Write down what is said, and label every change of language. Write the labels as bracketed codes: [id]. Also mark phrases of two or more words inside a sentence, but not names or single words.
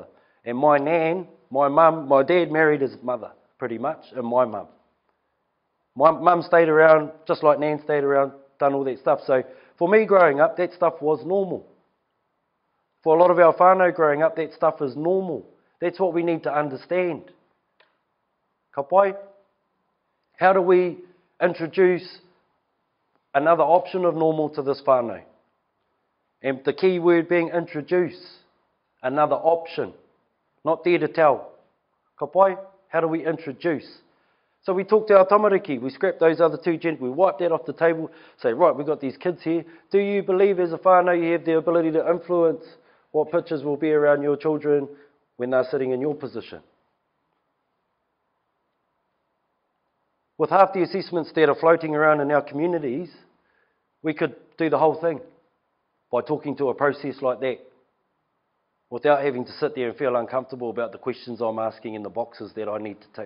[en] And my nan, my mum, my dad married his mother, pretty much, and my mum. My mum stayed around, just like Nan stayed around, done all that stuff. So for me growing up, that stuff was normal. For a lot of our whānau growing up, that stuff is normal. That's what we need to understand. [mi] Ka pai? [en] How do we introduce another option of normal to this whānau? And the key word being introduce, another option, not there to tell. [mi] Ka pai? [en] How do we introduce? So we talked to our tamariki, we scrapped those other two gentlemen, we wiped that off the table, say, right, we've got these kids here. Do you believe as a whānau you have the ability to influence what pictures will be around your children when they're sitting in your position? With half the assessments that are floating around in our communities, we could do the whole thing by talking to a process like that without having to sit there and feel uncomfortable about the questions I'm asking and the boxes that I need to tick.